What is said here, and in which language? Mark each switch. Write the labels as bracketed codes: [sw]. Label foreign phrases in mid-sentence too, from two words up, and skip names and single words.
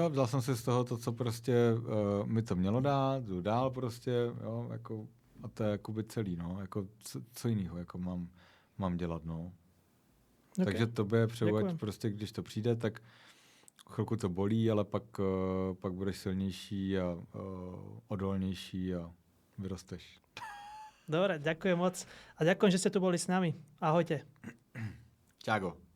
[cs] Jo, vzal jsem si z toho to, co prostě mi to mělo dát, jdu dál prostě, jo, jako, a to je jakoby celý, no, jako co jiného jako mám dělat, no. Okay. Takže tobě přeju, ať prostě, když to přijde, tak chvilku to bolí, ale pak budeš silnější a odolnější a vyrosteš. [sk] Dobre, ďakujem moc. A ďakujem, že ste tu boli s nami. Ahojte. [cs] Čágo.